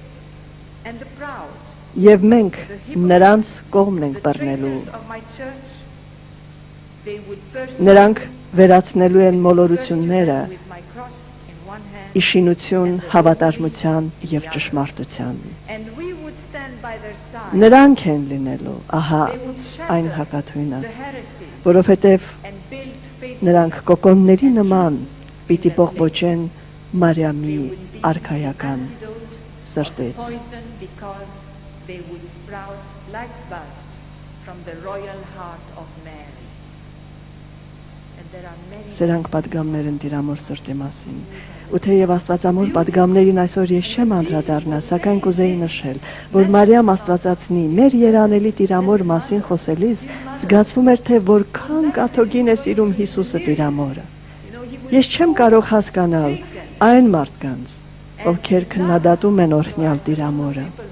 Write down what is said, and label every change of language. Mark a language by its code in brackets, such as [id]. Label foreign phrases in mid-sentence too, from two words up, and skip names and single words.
[hy] Եվ մենք նրանց կողմն ենք բռնելու։ Նրանք վերացնելու են մոլորությունները իշխանություն, հավատարմության եւ ճշմարտության։ Նրանք են լինելու, ահա այն հակաթույնը, որովհետև նրանք կոկոնների նման պիտի բողբոջեն Մարիամի արքայական սրտից։ [en] They would sprout like buds from the royal heart of Mary. And there are many. [hy] Սրանք պատգամներ են Տիրամոր սրտի մասին։ Ու թեև Աստվածամոր պատգամներին այսօր ես չեմ անդրադառնա, սակայն կուզեի նշել, որ Մարիամ Աստվածածնի մեր երանելի Տիրամոր մասին խոսելիս զգացվում էր, թե որքան կաթողին է սիրում Հիսուսը Տիրամորը։ Ես չեմ կարող հասկանալ այն մարդկանց, ովքեր քննադատում են օրհնյալ Տիրամորը։